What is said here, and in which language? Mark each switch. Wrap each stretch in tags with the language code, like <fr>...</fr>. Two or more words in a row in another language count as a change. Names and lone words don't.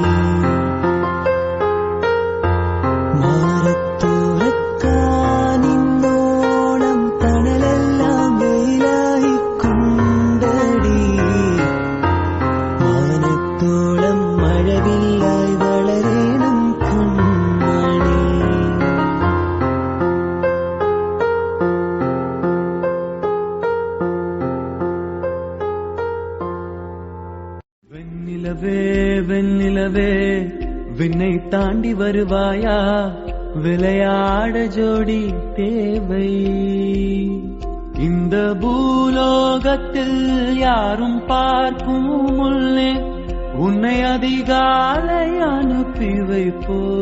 <ml>മാറത്തുറക്കാനിന്നോണം തണലെല്ലാം വെയിലായി കൊണ്ടടി മാനത്തോളം മഴവില്ലായി വളരണം കൺമണി</ml> <ta>வெண்ணிலவே வெண்ணிலவே விண்ணை தாண்டி வருவாயா விளையாட ஜோடி தேவை இந்த பூலோகத்தில் யாரும் பார்க்கும் முன்னே உன்னை அதிகாலை அனுப்பி வைப்போ</ta>